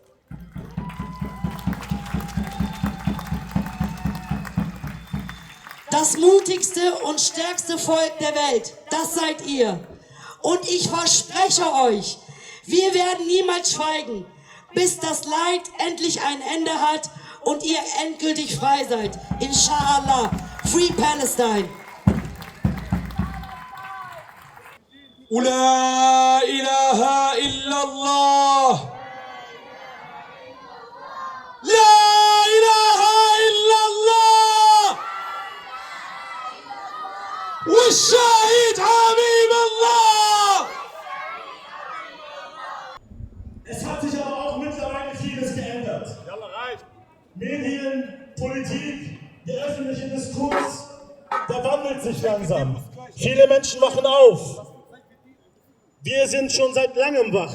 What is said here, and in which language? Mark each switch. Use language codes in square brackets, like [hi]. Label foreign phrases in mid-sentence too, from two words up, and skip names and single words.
[de] Das mutigste und stärkste Volk der Welt, das seid ihr. Und ich verspreche euch, wir werden niemals schweigen, bis das Leid endlich ein Ende hat und ihr endgültig frei seid. [en] Inshallah. Free Palestine. [ar] لا إله إلا الله. لا إله إلا الله. والشهيد حبيب الله. [de] Es hat sich aber auch mittlerweile vieles geändert. Medien, Politik, der öffentliche Diskurs, der wandelt sich langsam. Viele Menschen wachen auf. Wir sind schon seit langem wach.